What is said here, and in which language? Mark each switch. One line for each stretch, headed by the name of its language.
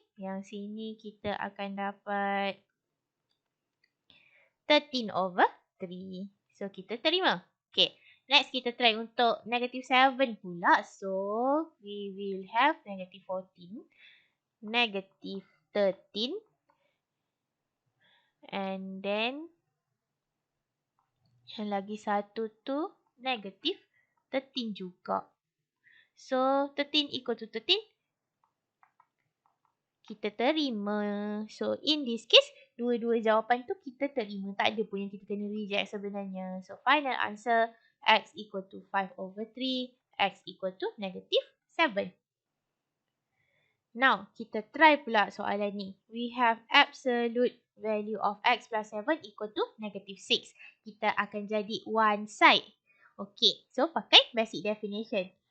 Malay: Yang sini kita akan dapat 13 over 3.
English: So,
Malay: kita terima.
English: Okay. Next,
Malay: kita try untuk
English: negative 7
Malay: pula.
English: So, we will have negative 14, negative 13. And then,
Malay: yang lagi satu tu
English: negative 13
Malay: juga.
English: So, 13 equal to 13.
Malay: Kita terima.
English: So, in this case,
Malay: dua-dua jawapan tu kita terima. Tak ada pun yang kita kena reject sebenarnya.
English: So, final answer, X equal to 5 over 3. X equal to negative 7. Now,
Malay: kita try pula soalan ni.
English: We have absolute value of X plus 7 equal to negative 6.
Malay: Kita akan jadi
English: one side. Okay, so
Malay: pakai
English: basic definition.